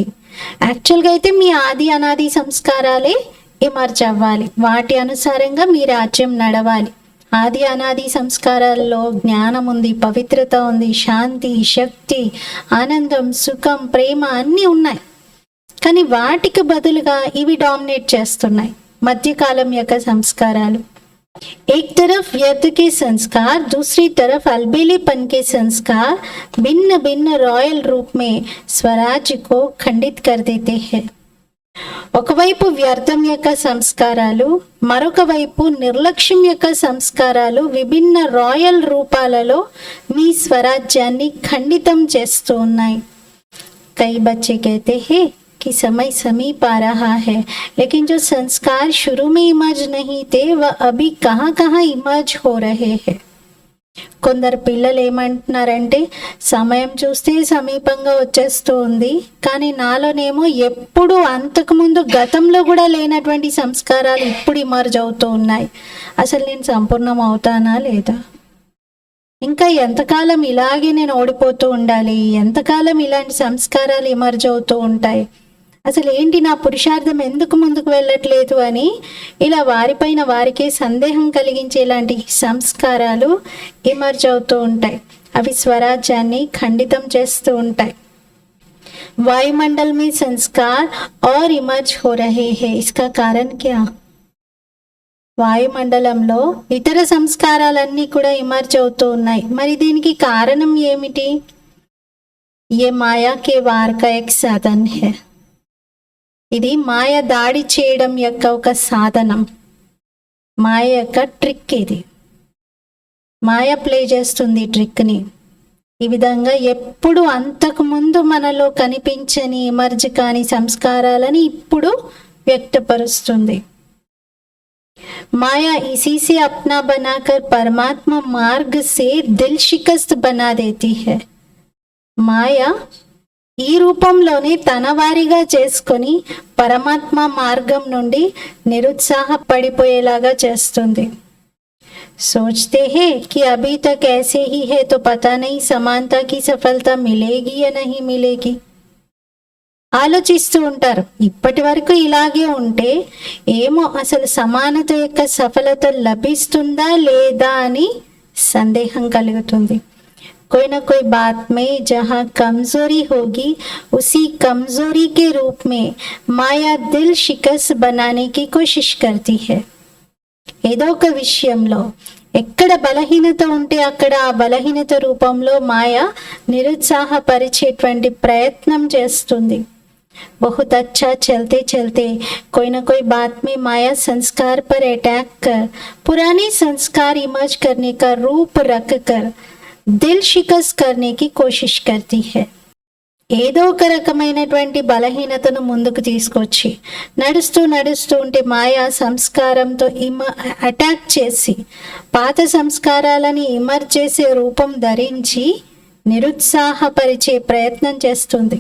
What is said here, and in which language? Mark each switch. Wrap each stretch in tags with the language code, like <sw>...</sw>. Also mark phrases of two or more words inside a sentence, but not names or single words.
<te>యాక్చువల్గా అయితే మీ ఆది అనాది సంస్కారాలే ఇమర్జ్ అవ్వాలి, వాటి అనుసారంగా మీ రాజ్యం నడవాలి. ఆది అనాది సంస్కారాల్లో జ్ఞానం ఉంది, పవిత్రత ఉంది, శాంతి, శక్తి, ఆనందం, సుఖం, ప్రేమ అన్నీ ఉన్నాయి. కానీ వాటికి బదులుగా ఇవి డామినేట్ చేస్తున్నాయి, మధ్యకాలం యొక్క సంస్కారాలు.</te> <hi>एक तरफ व्यर्थ के संस्कार, दूसरी तरफ अलबेलेपन के संस्कार भिन्न भिन्न रॉयल रूप में स्वराज्य को खंडित कर देते हैं.</hi> <te>ఒకవైపు వ్యర్థం యొక్క సంస్కారాలు, మరొక వైపు నిర్లక్ష్యం యొక్క సంస్కారాలు విభిన్న రాయల్ రూపాలలో మీ స్వరాజ్యాన్ని ఖండితం చేస్తూ ఉన్నాయి.</te> <hi>కై బच्चे कहते हैं कि समय समीप आ रहा है, लेकिन जो संस्कार शुरू में इमर्ज नहीं थे वह अभी कहाँ कहाँ इमर्ज हो रहे हैं.</hi> <te>కొందరు పిల్లలు ఏమంటున్నారంటే, సమయం చూస్తే సమీపంగా వచ్చేస్తూ ఉంది, కానీ నాలోనేమో ఎప్పుడు అంతకుముందు గతంలో కూడా లేనటువంటి సంస్కారాలు ఇప్పుడు ఇమర్జ్ అవుతూ ఉన్నాయి. అసలు నేను సంపూర్ణం అవుతానా లేదా? ఇంకా ఎంతకాలం ఇలాగే నేను ఓడిపోతూ ఉండాలి? ఎంతకాలం ఇలాంటి సంస్కారాలు ఇమర్జ్ అవుతూ ఉంటాయి? అసలు ఏంటి నా పురుషార్థం ఎందుకు ముందుకు వెళ్ళట్లేదు అని ఇలా వారిపైన వారికే సందేహం కలిగించేలాంటి సంస్కారాలు ఇమర్జ్ అవుతూ ఉంటాయి. అవి స్వరాజ్యాన్ని ఖండితం చేస్తూ ఉంటాయి.</te> <hi>वायुमंडल में संस्कार और इमर्ज हो रहे हैं, इसका कारण क्या?</hi> <te>వాయుమండలంలో ఇతర సంస్కారాలన్నీ కూడా ఇమర్జ్ అవుతూ ఉన్నాయి. మరి దీనికి కారణం ఏమిటి?</te> <hi>ये माया के वार का एक साधन है.</hi> <te>ఇది మాయ దాడి చేయడం యొక్క ఒక సాధనం, మాయ యొక్క ట్రిక్. ఇది మాయ ప్లే చేస్తుంది ట్రిక్ని. ఈ విధంగా ఎప్పుడు అంతకుముందు మనలో కనిపించని ఇమర్జ్ కాని సంస్కారాలని ఇప్పుడు వ్యక్తపరుస్తుంది.</te> <hi>మాయా इसी से अपना बनाकर परमात्मा मार्ग से दिल शिकस्त बना देती है.</hi> <te>మాయ ఈ రూపంలోనే తన వారిగా చేసుకొని పరమాత్మ మార్గం నుండి నిరుత్సాహపడిపోయేలాగా చేస్తుంది.</te> <hi>सोचते हैं कि अभी तक ऐसे ही है तो पता नहीं समानता की सफलता मिलेगी या नहीं मिलेगी.</hi> <te>ఆలోచిస్తూ ఉంటారు, ఇప్పటి వరకు ఇలాగే ఉంటే ఏమో అసలు సమానత యొక్క సఫలత లభిస్తుందా లేదా అని సందేహం కలుగుతుంది.</te> <hi>कोई ना कोई बात में जहाँ कमजोरी होगी उसी कमजोरी के रूप में माया दिल शिकस्त बनाने की कोशिश करती है.</hi> <te>ఏదో ఒక విషయంలో ఎక్కడ బలహీనత ఉంటే అక్కడ ఆ బలహీనత రూపంలో మాయ నిరుత్సాహపరిచేటువంటి ప్రయత్నం చేస్తుంది.</te> <hi>बहुत अच्छा चलते चलते कोई ना कोई बात में माया संस्कार पर अटैक कर पुराने संस्कार इमर्ज करने का रूप रख कर दिल शिकस्त करने की कोशिश करती है.</hi> <te>ఏదో ఒక రకమైనటువంటి బలహీనతను ముందుకు తీసుకొచ్చి నడుస్తూ నడుస్తూ ఉంటే మాయా సంస్కారంతో అటాక్ చేసి పాత సంస్కారాలని ఇమర్జ్ చేసే రూపం ధరించి నిరుత్సాహపరిచే ప్రయత్నం చేస్తుంది.</te>